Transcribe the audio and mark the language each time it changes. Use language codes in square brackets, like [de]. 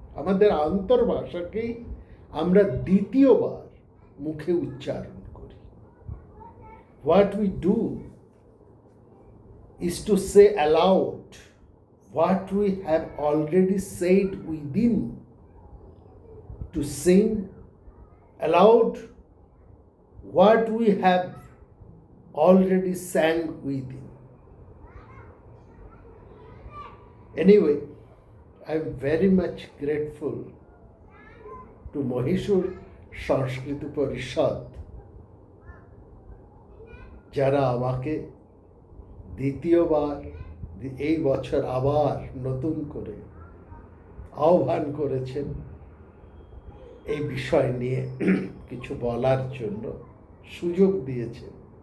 [bn] আমাদের আন্তর্ভাষাকেই আমরা দ্বিতীয়বার মুখে উচ্চারণ করি। [en] What we do is to say aloud what we have already said within, to sing aloud what we have already sang within. Anyway, I'm very much grateful to [bn] Mysore সংস্কৃত পরিষদ, যারা আমাকে দ্বিতীয়বার এই বছর আবার নতুন করে আহ্বান করেছেন এই বিষয় নিয়ে কিছু বলার জন্য, সুযোগ দিয়েছেন।